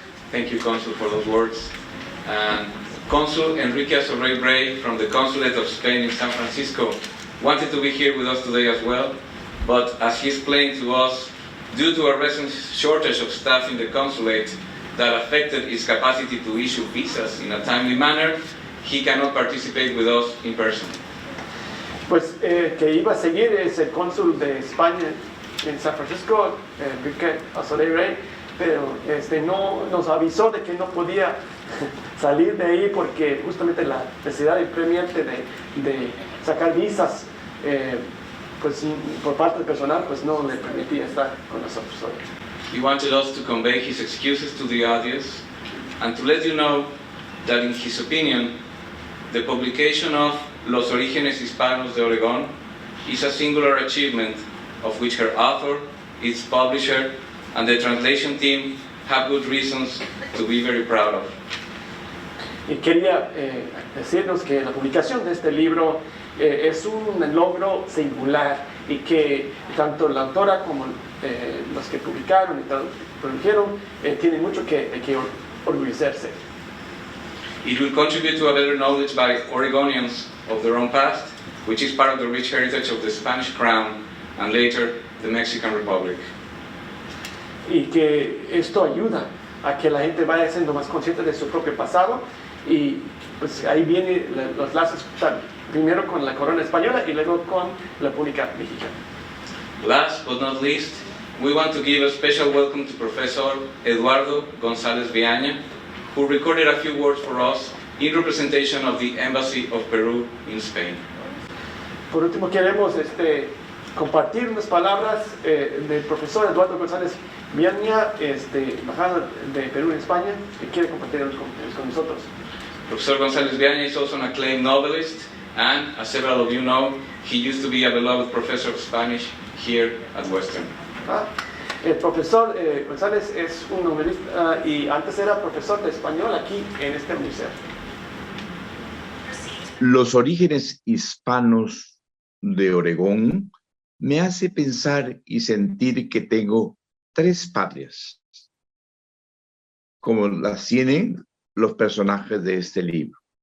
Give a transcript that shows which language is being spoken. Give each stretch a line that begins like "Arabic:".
English: Thank you, Consul, for those words. Consul Enrique Asorrey Bray from the Consulate of Spain in San Francisco wanted to be here with us today as well, but as he explained to us, due to a recent shortage of staff in the consulate that affected his capacity to issue visas in a timely manner, he cannot participate with us in person.
Spanish: Pues que iba a seguir es el cónsul de España en San Francisco, Enrique Asorrey Bray, pero no nos avisó de que no podía salir de ahí porque justamente la necesidad apremiante de sacar visas pues por parte del personal pues no le permitía estar con nosotros hoy.
English: He wanted us to convey his excuses to the audience and to let you know that in his opinion the publication of Los Origenes Hispanos de Oregón is a singular achievement of which her author, its publisher, and the translation team have good reasons to be very proud of.
Spanish: Y quería decirnos que la publicación de este libro es un logro singular y que tanto la autora como los que publicaron y tradujeron tienen mucho que orgullecerse.
English: It will contribute to a better knowledge by Oregonians of their own past, which is part of the rich heritage of the Spanish Crown and later the Mexican Republic.
Spanish: Y que esto ayuda a que la gente vaya siendo más consciente de su propio pasado, y pues ahí vienen los lazos primero con la corona española y luego con la República Mexicana.
English: Last but not least, we want to give a special welcome to Professor Eduardo González Viaña, who recorded a few words for us in representation of the Embassy of Peru in Spain.
Spanish: Por último, queremos compartir unas palabras del profesor Eduardo González Viaña, embajador de Perú en España, que quiere compartirlos con nosotros.
English: Professor González Viaña is also an acclaimed novelist, and as several of you know, he used to be a beloved professor of Spanish here at Western.
Spanish: El profesor González es un novelista y antes era profesor de español aquí en esta universidad. Los orígenes hispanos de Oregón me hace pensar y sentir que tengo tres patrias, como las tienen los personajes de este libro.